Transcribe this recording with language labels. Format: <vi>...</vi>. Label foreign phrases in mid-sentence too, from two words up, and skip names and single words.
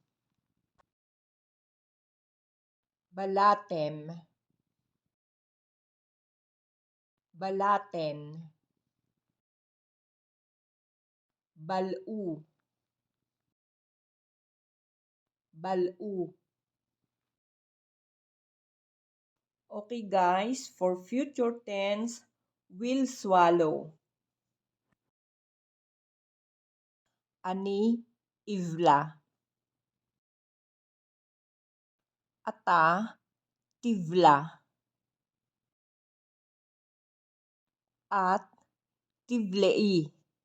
<he>Balatem. Balaten. Balu. Balu.</he> <en>Okay guys, for future tense, will swallow.</en> <he>אני, אבלע. אתה, תבלע. את, תבלעי.</he>